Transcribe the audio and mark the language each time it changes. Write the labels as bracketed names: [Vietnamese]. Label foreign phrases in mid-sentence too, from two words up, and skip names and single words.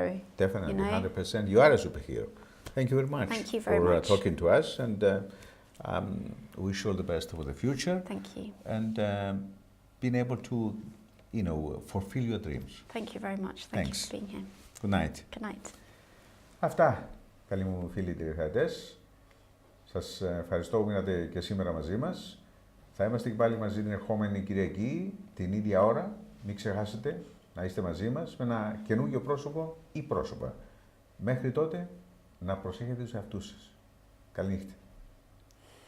[English] Definitely, you know? 100%. You are a superhero. Thank you very much. Thank you very much for talking to us, and wish you all the best for the future. Thank you. And being able to, you know, fulfill your dreams. Thank you very much. Thank you for being here. Good night. Good night. [Greek] Αυτά, καλοί μου φίλοι τηλεθεατές. Σας ευχαριστώ που μείνατε και σήμερα μαζί μας. Θα είμαστε και πάλι μαζί την ερχόμενη Κυριακή, την ίδια ώρα. Μην ξεχάσετε να είστε μαζί μας με ένα καινούργιο πρόσωπο ή πρόσωπα. Μέχρι τότε, να προσέχετε τους εαυτούς σας.